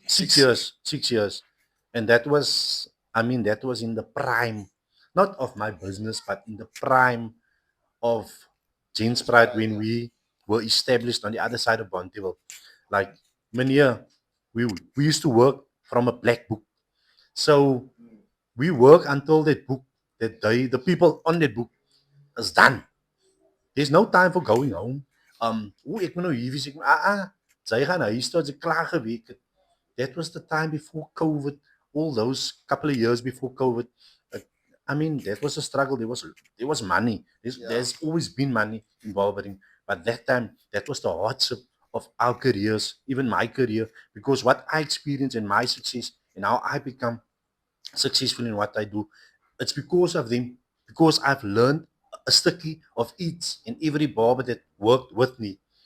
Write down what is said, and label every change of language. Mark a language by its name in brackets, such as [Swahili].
[English] 6 years, 6 years, and that was, I mean, that was in the prime, not of my business, but in the prime of Jeans Pride when we were established on the other side of Bonteville. Like, Mania, we used to work from a black book. So we work until that book, that day, the people on that book is done. There's no time for going home. [Afrikaans] Ek moet nou hier wees, sy gaan huis toe, sy klaar gewerk het. [English] That was the time before COVID, all those couple of years before COVID. Uh, I mean, that was a struggle. There was money. There's always been money in barbering, but that time that was the hardship of our careers, even my career, because what I experienced in my success and how I become successful in what I do, it's because of them, because I've learned a sticky of each and every barber that worked with me.